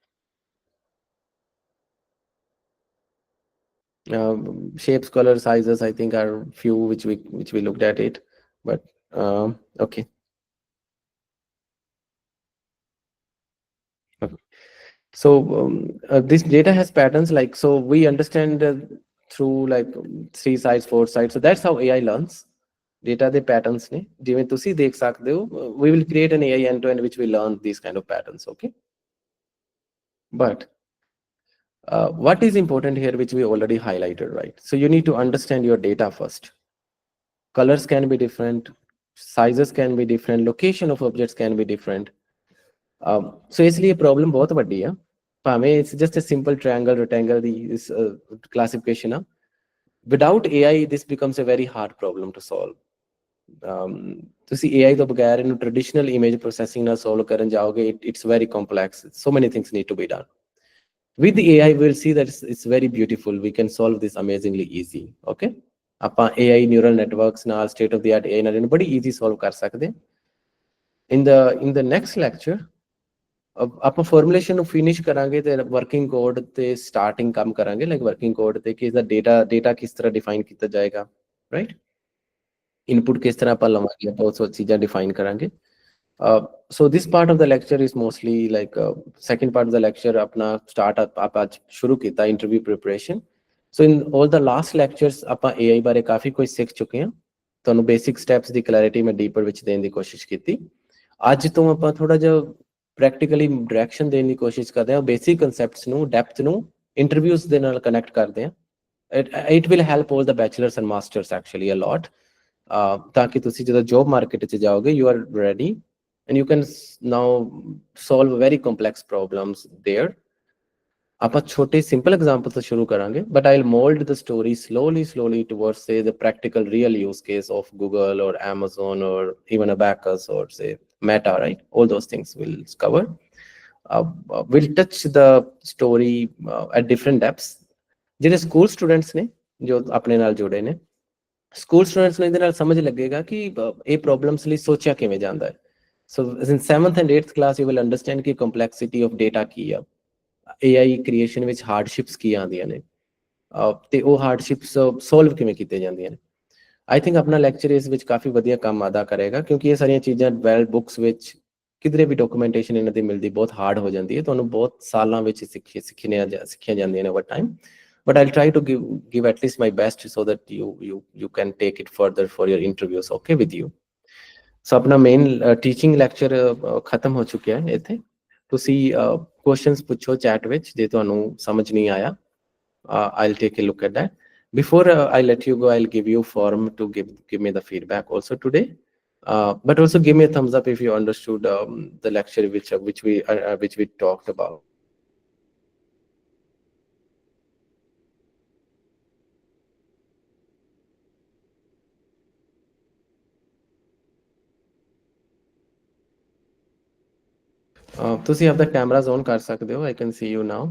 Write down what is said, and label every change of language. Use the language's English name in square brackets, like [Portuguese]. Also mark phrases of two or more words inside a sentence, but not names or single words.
[English] Shapes, color, sizes, I think are few which we looked at it, but okay. Okay. So this data has patterns, like, so we understand through like 3 sides, 4 sides. So that's how AI learns. Data the patterns ne [Punjabi] ਜਿਵੇਂ ਤੁਸੀਂ ਦੇਖ ਸਕਦੇ ਹੋ, [English] we will create an AI end to end which will learn these kind of patterns, okay? But what is important here, which we already highlighted, right? So you need to understand your data first. Colors can be different, sizes can be different, location of objects can be different. [Punjabi] So इसलिए problem बहुत ਵੱਡੀ ਆ। [English] ਭਾਵੇਂ it's just a simple triangle, rectangle ਦੀ is classification ਆ, without AI this becomes a very hard problem to solve. [Punjabi] ਤੁਸੀਂ AI ਤੋਂ ਬਗੈਰ ਇਹਨੂੰ [English] traditional image processing [Punjabi] ਨਾਲ solve ਕਰਨ ਜਾਓਗੇ, [English] it's very complex, so many things need to be done. With the AI we'll see that it's very beautiful, we can solve this amazingly easy, okay? [Punjabi] ਆਪਾਂ [English] AI neural networks [Punjabi] ਨਾਲ [English] state of the art AI [Punjabi] ਨਾਲ ਇਹਨੂੰ ਬੜੀ easy solve ਕਰ ਸਕਦੇ। [English] in the next lecture [Punjabi] ਆਪਾਂ ਫਾਰਮੂਲੇਸ਼ਨ ਨੂੰ ਫਿਨਿਸ਼ ਕਰਾਂਗੇ ਤੇ [English] working code [Punjabi] ਤੇ ਸਟਾਰਟਿੰਗ ਕੰਮ ਕਰਾਂਗੇ, [English] like working code [Punjabi] ਤੇ ਕਿ ਇਸਦਾ ਡੇਟਾ ਕਿਸ ਤਰ੍ਹਾਂ ਡਿਫਾਈਨ ਕੀਤਾ ਜਾਏਗਾ, ਰਾਈਟ? ਇਨਪੁਟ ਕਿਸ ਤਰ੍ਹਾਂ ਆਪਾਂ ਲਵਾਂਗੇ, ਆਪਾਂ ਉਹ ਚੀਜ਼ਾਂ ਡਿਫਾਈਨ ਕਰਾਂਗੇ। [English] so this part of the lecture is mostly like second part of the lecture [Punjabi] ਆਪਣਾ ਸਟਾਰਟ ਆਪਾਂ ਅੱਜ ਸ਼ੁਰੂ ਕੀਤਾ [English] interview preparation. so in all the last lectures [Punjabi] ਆਪਾਂ AI ਬਾਰੇ ਕਾਫੀ ਕੁਝ ਸਿੱਖ ਚੁੱਕੇ ਹਾਂ। ਤੁਹਾਨੂੰ [English] basic steps [Punjabi] ਦੀ ਕਲੈਰਿਟੀ ਮੈਂ ਡੀਪਰ ਵਿੱਚ ਦੇਣ ਦੀ ਕੋਸ਼ਿਸ਼ ਕੀਤੀ। ਅੱਜ ਤੋਂ ਆਪਾਂ ਥੋੜਾ ਜਿਹਾ [English] practically direction [Punjabi] ਦੇਣ ਦੀ ਕੋਸ਼ਿਸ਼ ਕਰਦੇ ਹਾਂ, [English] basic concepts [Punjabi] ਨੂੰ, ਡੈਪਥ ਨੂੰ ਇੰਟਰਵਿਊਜ਼ ਦੇ ਨਾਲ ਕਨੈਕਟ ਕਰਦੇ ਹਾਂ। [English] it will help all the bachelors and masters actually a lot, [Punjabi] ਤਾਂ ਕਿ ਤੁਸੀਂ ਜਦੋਂ ਜੋਬ ਮਾਰਕੀਟ 'ਚ ਜਾਓਗੇ [English] you are ready and you can now solve very complex problems there. [Punjabi] ਆਪਾਂ ਛੋਟੇ [English] simple example [Punjabi] ਤੋਂ ਸ਼ੁਰੂ ਕਰਾਂਗੇ, [English] but I'll mold the story slowly towards say the practical real use case of Google or Amazon or even Abacus or say Meta, right? All those things we'll cover. We'll touch the story at different depths. [Punjabi] ਜਿਹੜੇ [English] school students [Punjabi] ਨੇ ਜੋ ਆਪਣੇ ਨਾਲ ਜੁੜੇ ਨੇ, [English] school students [Punjabi] ਨੂੰ ਇਹਦੇ ਨਾਲ ਸਮਝ ਲੱਗੇਗਾ ਕਿ ਇਹ ਪ੍ਰੋਬਲਮਸ ਲਈ ਸੋਚਿਆ ਕਿਵੇਂ ਜਾਂਦਾ ਹੈ। [English] so in 7th and 8th class you will understand [Punjabi] ਕਿ [English] complexity of data [Punjabi] ਕੀ ਆ, [English] AI creation [Punjabi] ਵਿੱਚ ਹਾਰਡਸ਼ਿਪਸ ਕੀ ਆਉਂਦੀਆਂ ਨੇ, ਤੇ ਉਹ ਹਾਰਡਸ਼ਿਪਸ ਸੋਲਵ ਕਿਵੇਂ ਕੀਤੀਆਂ ਜਾਂਦੀਆਂ ਨੇ। [English] I think [Punjabi] ਆਪਣਾ ਲੈਕਚਰ ਇਸ ਵਿੱਚ ਕਾਫੀ ਵਧੀਆ ਕੰਮ ਅਦਾ ਕਰੇਗਾ, ਕਿਉਂਕਿ ਇਹ ਸਾਰੀਆਂ ਚੀਜ਼ਾਂ [English] well books [Punjabi] ਵਿੱਚ ਕਿਧਰੇ ਵੀ ਡਾਕੂਮੈਂਟੇਸ਼ਨ ਇਹਨਾਂ ਦੀ ਮਿਲਦੀ ਬਹੁਤ ਹਾਰਡ ਹੋ ਜਾਂਦੀ ਹੈ, ਤੁਹਾਨੂੰ ਬਹੁਤ ਸਾਲਾਂ ਵਿੱਚ ਸਿੱਖੀਆਂ ਜਾਂਦੀਆਂ ਨੇ [English] over time. but I'll try to give at least my best so that you can take it further for your interviews, okay, with you. [Punjabi] so ਆਪਣਾ [English] main teaching lecture [Punjabi] ਖਤਮ ਹੋ ਚੁੱਕਿਆ ਹੈ। ਇੱਥੇ ਤੁਸੀਂ ਕੁਐਸਚਨਸ ਪੁੱਛੋ ਚੈਟ ਵਿੱਚ ਜੇ ਤੁਹਾਨੂੰ ਸਮਝ ਨਹੀਂ ਆਇਆ। [English] I'll take a look at that. Before I let you go, I'll give you form to give me the feedback also today. But also give me a thumbs up if you understood the lecture which we talked about. [Punjabi] ਤੁਸੀਂ ਆਪਦਾ ਕੈਮਰਾਜ਼ ਔਨ ਕਰ ਸਕਦੇ ਹੋ। [English] I can see you now.